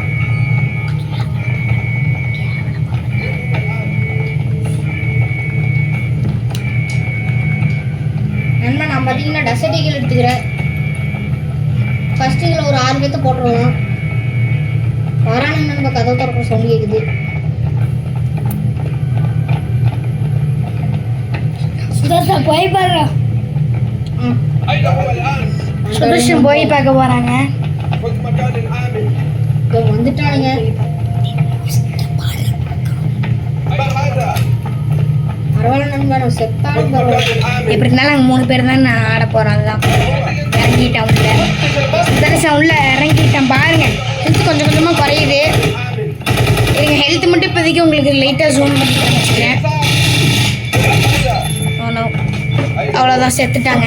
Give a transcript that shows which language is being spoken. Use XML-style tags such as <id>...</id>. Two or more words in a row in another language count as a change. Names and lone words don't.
<ta>நண்பா நான் பார்த்தீங்கன்னா டெசர்ட் ஈகிள் எடுத்துக்கிறேன். ஃபர்ஸ்ட் இதில் ஒரு 6 பேர்த்த போட்டுருவோம். வரானுங்க நண்பா, கதவு திறக்க சவுண்ட் கேட்குது. சுதர்சன் போய் பாரு.</ta> <ar>أين هو الآن؟</ar> <ta>சுதர்சன் போய் பார்க்க போகிறாங்க.</ta> <ar>خذ مكان آمن.</ar> <ta>இதோ வந்துட்டானுங்க.</ta> <ar>ما هذا؟</ar> <ta>பரவாயில்ல நண்பா, நான் செத்தாலும் خذ பரவாயில்ல.</ta> <ar>مكان آمن.</ar> <ta>எப்படி இருந்தாலும் நாங்கள் 3 பேர் தான் நான் ஆட போகிறோம். அதுதான் இறங்கிட்டேன் உள்ள. சுதர்சன் உள்ள இறங்கிட்டேன். பாருங்க ஹெல்த் கொஞ்சம் கொஞ்சமாக குறையுது. எங்கள் ஹெல்த் மட்டும் இப்போதைக்கு உங்களுக்கு லைட்டாக ஜூம் பண்ணி காமிச்சிக்கிறேன். அவ்வளோதான், செத்துட்டாங்க.</ta>